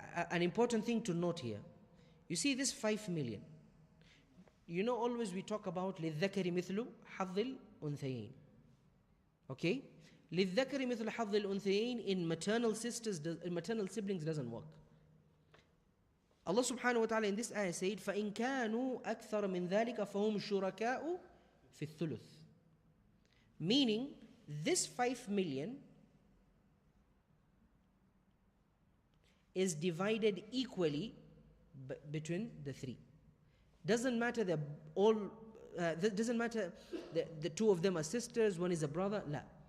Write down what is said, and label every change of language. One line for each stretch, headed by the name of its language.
English: An important thing to note here. You see this 5 million. You know, always we talk about
Arabic: للذكر مثل حظ الأنثيين.
English: Okay?
Arabic: للذكر مثل حظ الأنثيين
English: in maternal siblings doesn't work. Allah subhanahu wa ta'ala in this ayah said
Arabic: فَإِن كَانُوا أَكْثَرَ مِنْ ذَلِكَ فَهُمْ شُرَكَاءُ فِي الثُّلُثِ.
English: Meaning, this 5 million is divided equally between the 3. Doesn't matter doesn't matter the 2 of them are sisters, 1 is a brother. La.